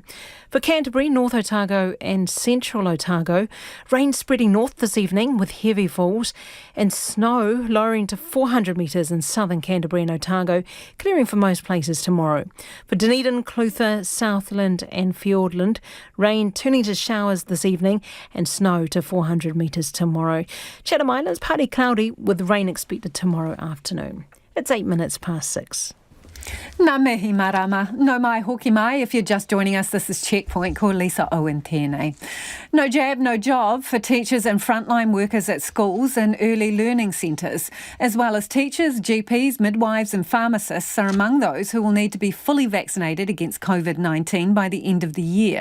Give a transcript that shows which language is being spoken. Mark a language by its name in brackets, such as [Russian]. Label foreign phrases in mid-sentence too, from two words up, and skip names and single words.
[English] For Canterbury, North Otago and Central Otago, rain spreading north this evening with heavy falls and snow lowering to 400 metres in southern Canterbury and Otago, clearing for most places tomorrow. For Dunedin, Clutha, Southland and Fiordland, rain turning to showers this evening and snow to 400 metres tomorrow. Chatham Islands, partly cloudy with rain expected tomorrow afternoon. It's 6:08. [Māori] Nā mihi marama, no mai hoki mai. [English] If you're just joining us, this is Checkpoint. [Māori] Ko Lisa Owen tēnei. [English] No jab, no job for teachers and frontline workers at schools and early learning centres, as well as teachers, GPs, midwives and pharmacists are among those who will need to be fully vaccinated against COVID-19 by the end of the year.